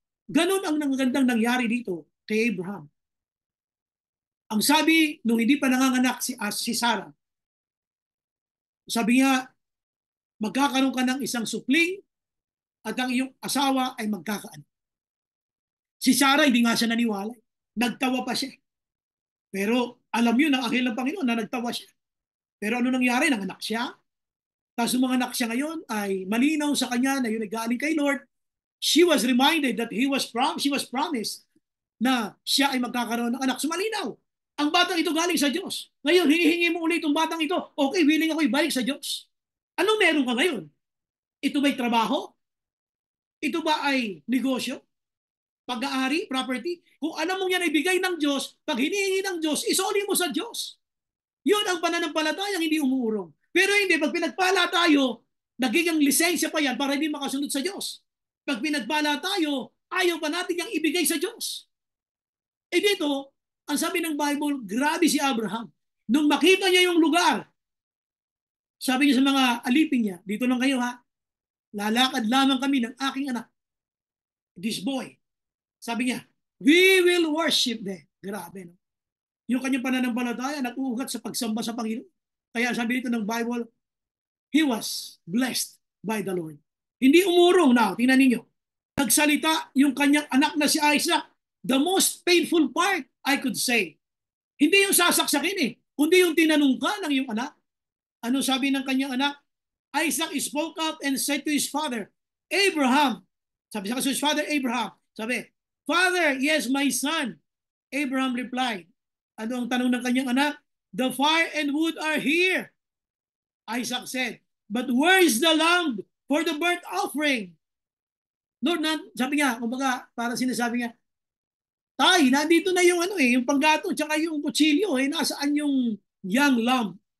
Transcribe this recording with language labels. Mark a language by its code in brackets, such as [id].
[tl] Ganon ang magandang nangyari dito kay Abraham. Ang sabi, nung hindi pa nanganganak si Sarah, sabi niya, magkakaroon ka ng isang supling at ang iyong asawa ay magkakaanak. Si Sarah, hindi nga siya naniwala. Nagtawa pa siya. Pero alam yun ng anghel ng Panginoon na nagtawa siya. Pero ano nangyari? Nanganak siya. Tapos yung mga anak siya ngayon ay malinaw sa kanya na yun ay galing kay Lord. [en] She was reminded that she was promised [tl] na siya ay magkakaroon ng anak. So malinaw. Ang batang ito galing sa Diyos. Ngayon, hinihingi mo ulit yung batang ito. Okay, willing ako ibalik sa Diyos. Anong meron ka ngayon? Ito ba'y trabaho? Ito ba ay negosyo? Pag-aari, property? Kung alam mo yan ay bigay ng Diyos, pag hinihingi ng Diyos, isoli mo sa Diyos. Yun ang pananampalatayang hindi umuurong. Pero hindi, pag pinagpala tayo, nagiging lisensya pa yan para hindi makasunod sa Diyos. Pag pinagpala tayo, ayaw pa natin yung ibigay sa Diyos. Eh dito, ang sabi ng Bible, grabe si Abraham. Nung makita niya yung lugar, sabi niya sa mga alipin niya, dito lang kayo ha, lalakad lamang kami ng aking anak, [en] this boy. [tl] Sabi niya, [en] we will worship them. [tl] Grabe, no? Yung kanyang pananampalataya, nag-uugat sa pagsamba sa Panginoon. Kaya sabi dito ng [en] Bible, he was blessed by the Lord. [tl] Hindi umurong na, tingnan ninyo. Nagsalita yung kanyang anak na si Isaac, [en] the most painful part, I could say. [tl] Hindi yung sasaksakin kundi yung tinanong ka ng iyong anak. Ano sabi ng kanyang anak? [en] Isaac spoke up and said to his father, Abraham, [tl] sabi sa [en] his father Abraham, sabi, Father, yes, my son. Abraham replied, [tl] ano ang tanong ng kanyang anak? [en] The fire and wood are here. Isaac said, but where is the lamb for the burnt offering? [tl] Lord, sabi niya, kumbaga, para sinasabi niya, Tay, nandito na yung yung panggato, tsaka yung kutsilyo, nasaan yung young lamb?